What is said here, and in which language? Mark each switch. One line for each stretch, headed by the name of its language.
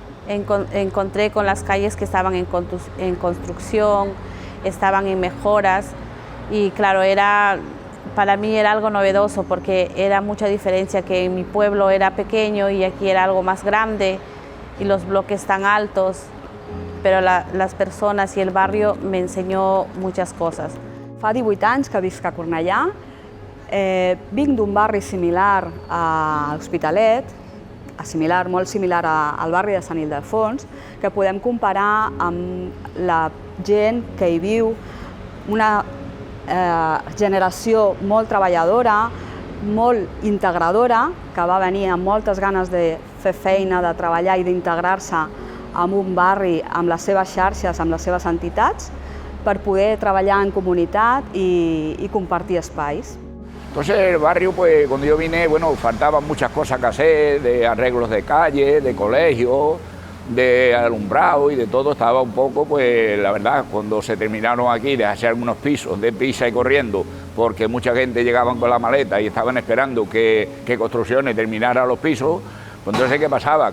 Spanish: Encontré con las calles que estaban en construcción, estaban en mejoras. Y claro, para mí era algo novedoso porque era mucha diferencia que en mi pueblo era pequeño y aquí era algo más grande y los bloques tan altos, pero las personas y el barrio me enseñó muchas cosas.
Catalan: Fa 18 anys que visc a Cornellà, vinc d'un barri similar a l'Hospitalet, molt similar al barri de Sant Ildefons, que podem comparar amb la gent que hi viu, una generació molt treballadora, molt integradora, que va venir amb moltes ganes de fer feina, de treballar i d'integrar-se en un barri amb les seves xarxes, amb les seves entitats, per poder treballar en comunitat i compartir espais.
Spanish: Entonces el barrio, pues cuando yo vine, bueno, faltaban muchas cosas que hacer, de arreglos de calle, de colegios, de alumbrado y de todo. Estaba un poco, pues la verdad, cuando se terminaron aquí de hacer algunos pisos de pisa y corriendo, porque mucha gente llegaban con la maleta y estaban esperando que Construcciones terminara los pisos, pues entonces ¿qué pasaba?